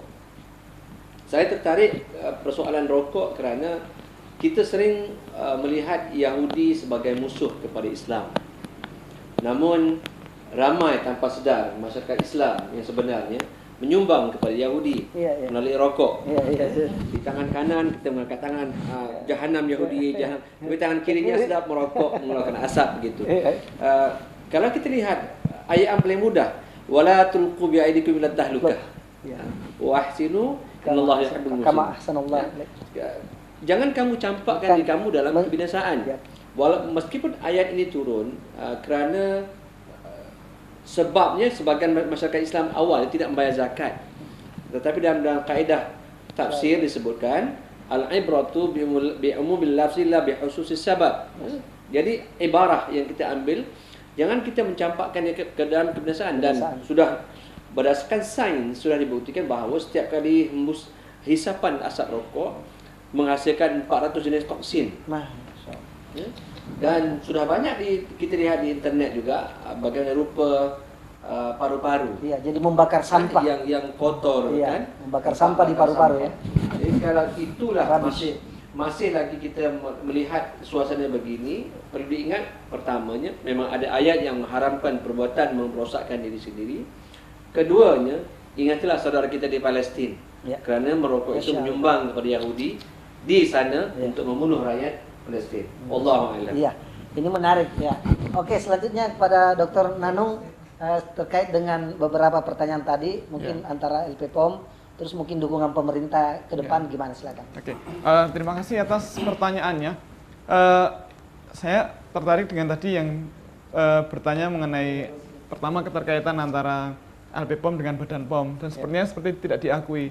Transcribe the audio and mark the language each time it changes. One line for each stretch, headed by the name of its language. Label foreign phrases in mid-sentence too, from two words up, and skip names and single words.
Malay: Saya tertarik persoalan rokok kerana kita sering melihat Yahudi sebagai musuh kepada Islam. Namun ramai tanpa sedar masyarakat Islam yang sebenarnya menyumbang kepada Yahudi
Indonesian: Iya, iya.
Malay: melalui rokok.
Indonesian: Iya, iya, iya.
Malay: Di tangan kanan kita mengangkat tangan jahanam Yahudi, jahanam. Tapi tangan kirinya sedap merokok mengeluarkan asap begitu. Kalau kita lihat ayat yang paling mudah,
Arabic: ولا تلقوا بأيديكم إلى التهلكة.
Indonesian: Ya.
Arabic: وأحسنوا إن الله يحب Kama muhsinin. ahsanallah.
Malay: Jangan kamu campakkan diri kamu dalam kebinasaan.
Indonesian: Ya.
Malay: Meskipun ayat ini turun kerana sebabnya sebagian masyarakat Islam awal tidak membayar zakat. Tetapi dalam kaedah tafsir disebutkan
Arabic: العبرة بعموم اللفظ لا بخصوص السبب.
Malay: Jadi ibarah yang kita ambil, jangan kita mencampakkannya ke dalam kebinasaan. Dan sudah berdasarkan sains sudah dibuktikan bahawa setiap kali hembus hisapan asap rokok menghasilkan 400 jenis toksin.
Indonesian: Ya.
Malay: Dan sudah banyak kita lihat di internet juga bagaimana rupa paru-paru.
Indonesian: Iya, jadi membakar sampah. Yang kotor, Iya, kan? membakar sampah di paru-paru ya.
Malay: Jadi kalau itulah
English: Rubbish.
Malay: masih lagi kita melihat suasana begini, perlu diingat pertamanya memang ada ayat yang mengharamkan perbuatan merosakkan diri sendiri. Keduanya, ingatlah saudara kita di Palestin.
Indonesian: Ya.
Malay: Kerana merokok itu menyumbang kepada Yahudi di sana untuk membunuh rakyat Palestin.
Arabic: والله أعلم.
Indonesian: Iya, ini menarik ya. Oke, selanjutnya kepada Dr. Nanung terkait dengan beberapa pertanyaan tadi, mungkin antara LPPOM, terus mungkin dukungan pemerintah ke depan gimana, silakan. Oke, terima kasih atas pertanyaannya. Saya tertarik dengan tadi yang bertanya mengenai pertama keterkaitan antara LPPOM dengan Badan POM dan sepertinya seperti tidak diakui.